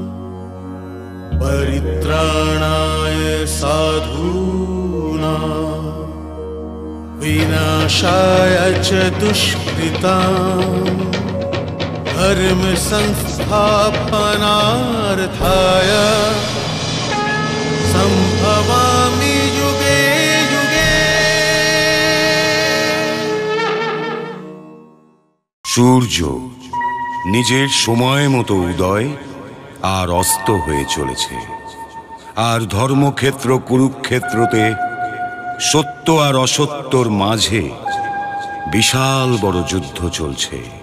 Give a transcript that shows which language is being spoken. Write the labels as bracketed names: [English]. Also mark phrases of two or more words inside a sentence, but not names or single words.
[Sanskrit] परित्राणाय साधूनां विनाशाय च दुष्कृतां धर्म संस्थापनार्थाय संभवामि युगे युगे। [Bangla] সূর্য নিজের সময় মতো উদয় আর অস্ত হয়ে চলেছে, আর ধর্মক্ষেত্র কুরুক্ষেত্রতে সত্য আর অসত্যর মাঝে বিশাল বড় যুদ্ধ চলছে।